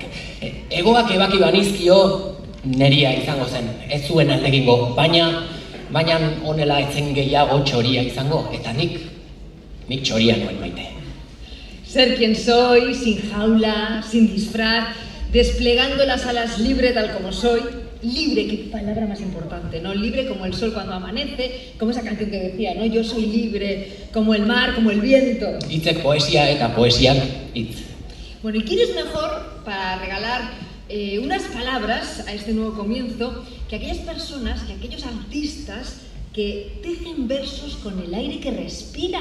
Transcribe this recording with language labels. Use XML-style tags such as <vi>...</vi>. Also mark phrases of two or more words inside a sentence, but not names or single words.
<eu>Egoak ebaki banizkio neria izango zen, ez zuen aldegingo, baina honela etzen gehiago txoria izango, eta nik txoria nuen maite.</eu> <es>Ser quien soy, sin jaula, sin disfraz, desplegando las alas libre tal como soy, libre, qué palabra más importante, ¿no? Libre como el sol cuando amanece, como esa canción que decía, ¿no? Yo soy libre como el mar, como el viento.</es> <eu>Hitzek poesia eta poesiak hitz.</eu> <es>Bueno, ¿y quién es mejor para regalar unas palabras a este nuevo comienzo que aquellas personas, que aquellos artistas que tejen versos con el aire que respira?</es>